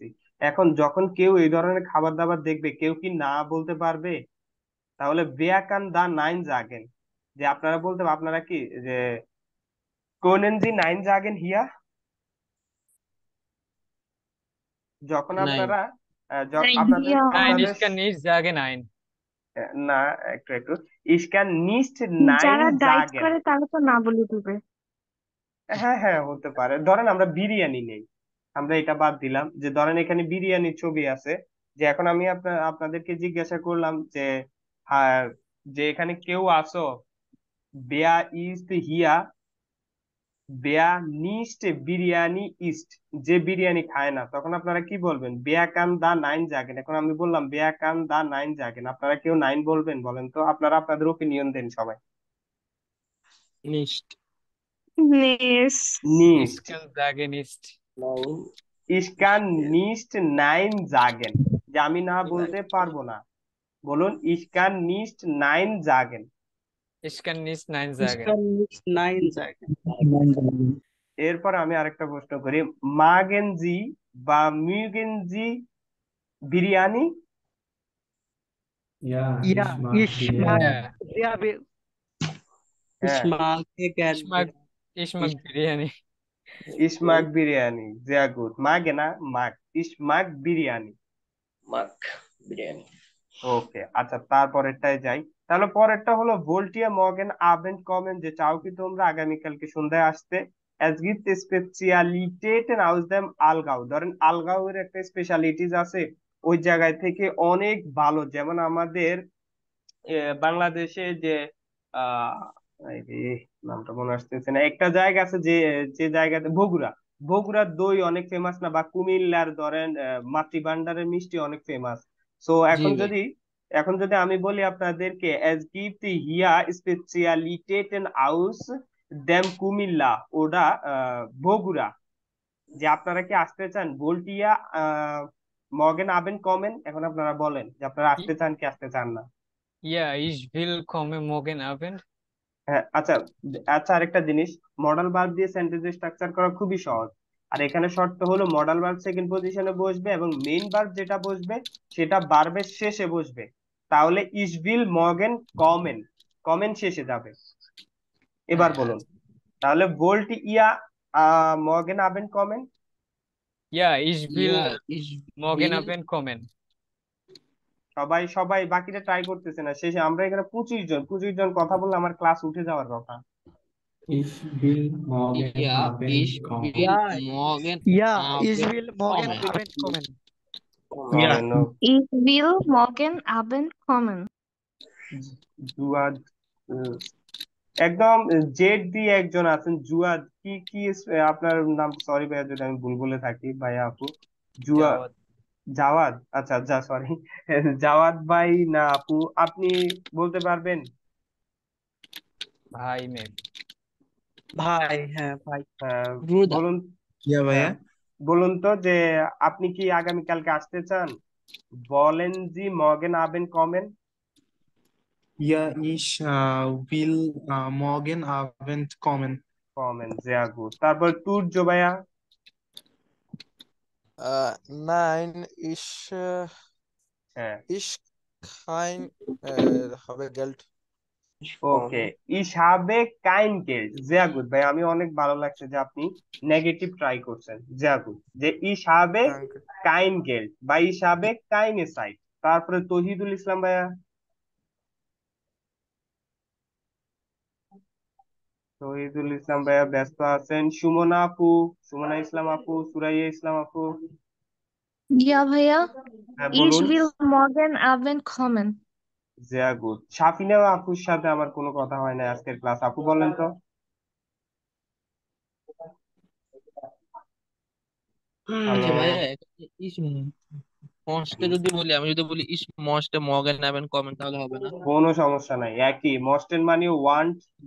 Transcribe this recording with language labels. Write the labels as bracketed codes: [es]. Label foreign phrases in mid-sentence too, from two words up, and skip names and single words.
[bn] এখন যখন কেউ এই ধরনের খাবার দাবার দেখবে, কেউ কি না বলতে পারবে? তাহলে [de] wer kann da nein sagen, [bn] যে আপনারা বলতে, আপনারা কি যে [de] können Sie nein sagen hier, [bn] যখন নাইন। আপনারা আপনাদের Ja, Nein, আপনাদের [de] ich kann nicht sagen nein. [bn] না, একটু একটু [de] ich kann nicht nein [bn] যারা ডাইট জাগেন। করে তারা তো না বলে দিবে। হ্যাঁ হ্যাঁ, হতে পারে। ধরেন আমরা বিরিয়ানি নেই, আমরা এটা বাদ দিলাম, যে ধরেন এখানে বিরিয়ানির ছবি আছে, যে এখন আমি আপনাদেরকে জিজ্ঞাসা করলাম যে হ্যাঁ, যে এখানে কেউ আসো, [de] wer ist hier, wer nicht Biryani isst, [bn] যে বিরিয়ানি খায় না, তখন আপনারা কি বলবেন? [de] wer kann da nein sagen. [bn] এখন আমি বললাম [de] wer kann da nein sagen, [bn] আপনারা কেউ নাইন বলবেন? বলেন তো, আপনারা আপনাদের ওপিনিয়ন দেন সবাই। নিশ্ট Yes. [de] Ich নিস্ট, kann sagen nicht. ich kann nicht nein sagen, [bn] যে আমি না বলতে পারবো না। বলুন [de] ich kann nicht nein sagen. Ich kann nicht nein Ich sagen. kann nicht nein sagen. [bn] এরপর আমি আরেকটা প্রশ্ন করি, মাগেনজি বা [de] mögen Sie Biryani? Ja, Ja, ich mag ich Biryani. mag Ja, sehr, Ich [bn] হ্যাঁ, [de] mag ich mag, gerne. ich mag Biryani. ich mag Biryani, sehr gut. [bn] মাগে না, মাগ, [de] ich mag Biryani. mag Biryani. [bn] ওকে, আচ্ছা তারপরেরটায় যাই। তাহলে পরেরটা হলো [de] wollt ihr morgen Abend kommen, [bn] যে চাও কি তোমরা আগামীকালকে সন্ধ্যায় আসতে? [de] Es gibt Spezialitäten aus dem Allgäu। [bn] ধরেন আলগাঁও এর একটা [en] স্পেশালিটিস [bn] আছে, ওই জায়গায় থেকে অনেক ভালো, যেমন আমাদের বাংলাদেশে যে আহ এই যে নামটা মনে আসতেছে না, একটা জায়গা আছে যে, যে জায়গাতে বগুড়া, বগুড়ার দই অনেক ফেমাস না? বা কুমিল্লার ধরেন মাতৃভান্ডারের মিষ্টি অনেক ফেমাস। সো জি ভাই। এখন যদি আমি বলি আপনাদেরকে, [de] es gibt hier Spezialitäten aus dem [bn] কুমিল্লা, ওটা বগুড়া, যে আপনারা কি আসতে চান? [de] wollt ihr morgen Abend kommen. [bn] এখন আপনারা বলেন যে আপনারা আসতে চান কি আসতে চান না। [de] Ja, ich will kommen morgen Abend. [bn] হ্যাঁ, আচ্ছা আচ্ছা, আরেকটা জিনিস, [en] modal verb [bn] দিয়ে [en] sentence structure [bn] করা খুবই সহজ। আর এখানে শর্ত হলো [en] modal verb [bn] সেকেন্ড পজিশনে বসবে, এবং [en] main verb [bn] যেটা বসবে সেটা ভার্বের শেষে বসবে। তাহলে [de] ich will morgen kommen, kommen [bn] শেষে যাবে। এবার হ্যাঁ, বলুন, তাহলে [de] wollt ihr morgen Abend kommen. ja, ich will ja ich morgen বিল Abend kommen. [bn] সবাই সবাই বাকিটা ট্রাই করতেছে না, শেষে আমরা এখানে 25 জন কথা বললে আমার ক্লাস উঠে যাওয়ার কথা। [de] Ich will morgen ja ich Abend kommen. বিল ja, মর্গেন ja, ich আবেন will morgen কমেন। Abend kommen. Ja, কমেন, Ich will morgen Abend kommen. [bn] জুয়াদ, একদম জেড দিয়ে একজন আছেন, জুয়াদ, কি কি আপনার নাম? সরি ভাইয়া যদি আমি ভুল বলে থাকি, ভাইয়া আপু। জুয়া, Jawad. জাওয়াদ, আচ্ছা আচ্ছা, সরি। জাওয়াদ ভাই না আপু, আপনি বলতে পারবেন? Bhai maybe. ভাই, হ্যাঁ ভাই। রুদা বলুন, ইয়া ভাইয়া। হ্যাঁ, বলুন তো যে আপনি কি আগামীকালকে আসতে চান? বলেন [de] Sie morgen Abend kommen. ja ich will morgen Abend kommen. কমেন, sehr gut। [bn] তারপর তুর্য ভাইয়া। [de] Nein, [bn] হ্যাঁ, [de] ich kein, habe Geld. [bn] ওকে, [de] ich habe kein Geld, sehr gut [bn] ভাই, আমি অনেক ভালো লাগছে যে আপনি নেগেটিভ ট্রাই করছেন, [de] sehr gut। যে ich habe Danke. kein Geld বা ich habe keine Zeit। [bn] তারপরে তহিদুল ইসলাম ভাইয়া। তহিদুল ইসলাম ভাইয়া ব্যস্ত আছেন। সুমনা আপু, সুমনা ইসলাম আপু, সুরাইয়া ইসলাম আপু। Ja, Bhaiya. হ্যাঁ [de] Ich [bn] বলুন, [de] will morgen Abend kommen. sehr gut। [bn] সাফিনা আপুর সাথে আমার কোনো কথা হয় না আজকের ক্লাস, আপু বলেন তো। হ্যালো, আচ্ছা ভাইয়া এখানে [de] ich möchte [bn] যদি বলি, আমি যদি বলি [de] ich möchte morgen Abend kommen, [bn] তাহলে হবে না? কোনো সমস্যা নাই, একই। মস্টেন মানেও ওয়ান্ট, যে